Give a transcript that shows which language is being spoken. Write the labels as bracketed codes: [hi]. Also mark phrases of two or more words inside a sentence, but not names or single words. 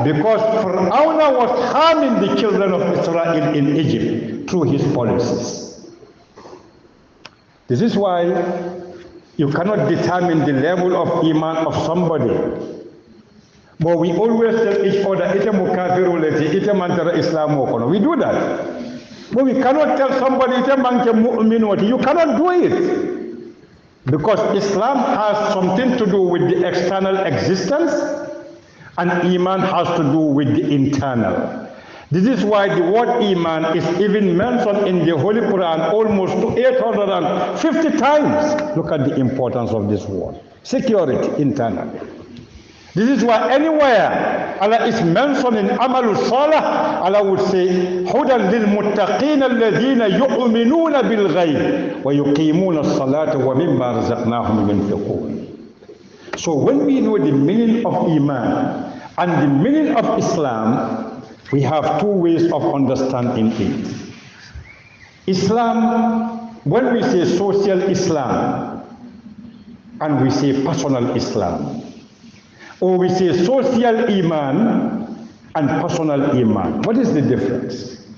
[en] Because Fir'aun was harming the children of Israel in Egypt through his policies. This is why you cannot determine the level of Iman of somebody But we always tell each other, [man] ite mukafiru leti, ite mantara Islam okono. [en] We do that. But we cannot tell somebody, [man] ite manke mu'min. [en] You cannot do it. Because Islam has something to do with the external existence, and Iman has to do with the internal. This is why the word Iman is even mentioned in the Holy Quran almost 850 times. Look at the importance of this word. Security, internally. This is why anywhere Allah is mentioned in [ar] عمل الصلاة, [en] Allah would say, [ar] هُدًى لِلْمُتَّقِينَ الَّذِينَ يُؤْمِنُونَ بِالْغَيْبِ وَيُقِيمُونَ الصَّلَاةَ وَمِمَّا رَزَقْنَاهُمْ يُنْفِقُونَ. [en] So when we know the meaning of Iman and the meaning of Islam, we have two ways of understanding it. Islam, when we say social Islam and we say personal Islam, or we say social Iman and personal Iman, what is the difference?